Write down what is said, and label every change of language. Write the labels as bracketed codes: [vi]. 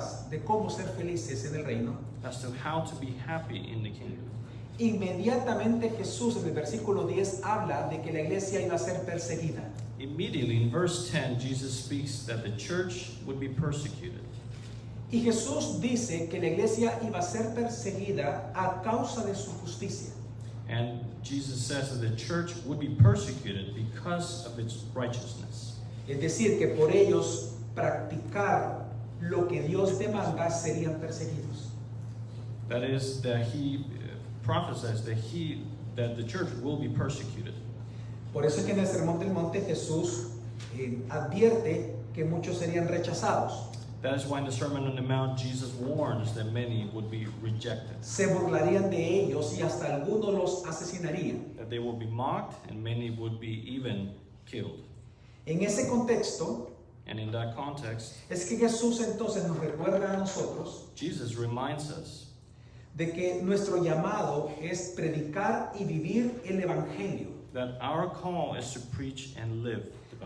[es] de cómo ser felices en el reino, [en] as to how to be happy in the kingdom, [es] inmediatamente Jesús en el versículo 10 habla de que la iglesia iba a ser perseguida. [en] immediately in verse 10, Jesus speaks that the church would be persecuted. [es] Y Jesús dice que la iglesia iba a ser perseguida a causa de su justicia. [en] And Jesus says that the church would be persecuted because of its righteousness. [es] Es decir, que por ellos practicar lo que Dios demanda serían perseguidos. [en] That is, that he prophesies that the church will be persecuted. [es] Por eso es que en el Sermón del Monte Jesús advierte que muchos serían rechazados. [en] That is why in the Sermon on the Mount, Jesus warns that many would be rejected, [es] Se burlarían de ellos y hasta algunos los asesinarían. [en] that they will be mocked, and many would be even killed. [es] En ese contexto [en] And in that context, [es] es que Jesús entonces nos recuerda a nosotros [en] Jesus reminds us [es] de que nuestro llamado es predicar y vivir el Evangelio, [en] that our call is to preach and live the